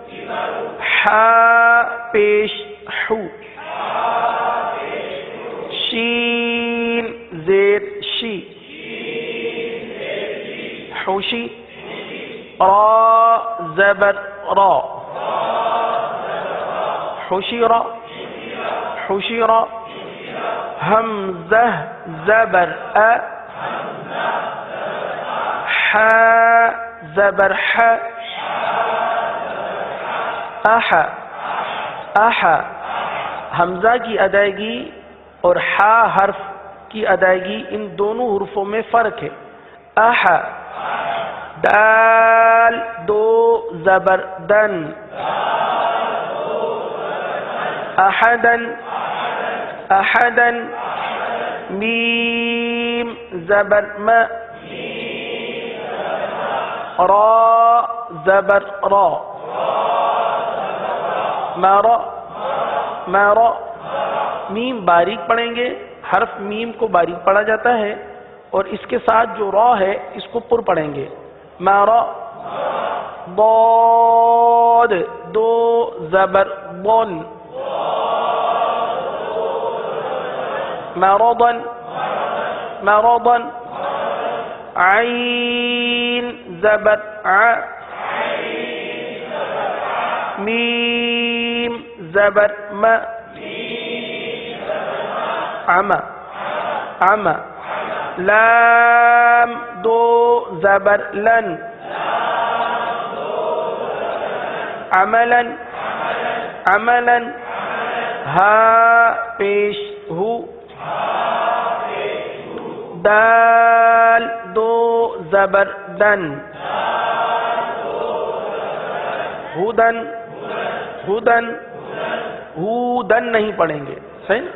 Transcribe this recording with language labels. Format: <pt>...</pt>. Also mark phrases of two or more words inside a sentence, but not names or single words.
<ur>حا پیش حو شین زیر شی حوشی را زبر را حشر حشر حمزہ زبر ا ح زبر ح اح اح حمزہ کی ادائیگی اور ح حرف کی ادائیگی ان دونوں حروفوں میں فرق ہے. اح دال دو زبر دن احدن احدن میم زبر م را زبر را مرا مرا میم باریک پڑھیں گے، حرف میم کو باریک پڑھا جاتا ہے، اور اس کے ساتھ جو را ہے اس کو پر پڑھیں گے. مرا ضاد دو زبر ضن مرضا مرضا عین زبر ع میم زبر م عم عم لام دو زبر لن عملا عملا ہا پیش ہو دال دو زبر دن ہدن ہدن ہودن نہیں پڑھیں گے، صحیح نا؟</ur>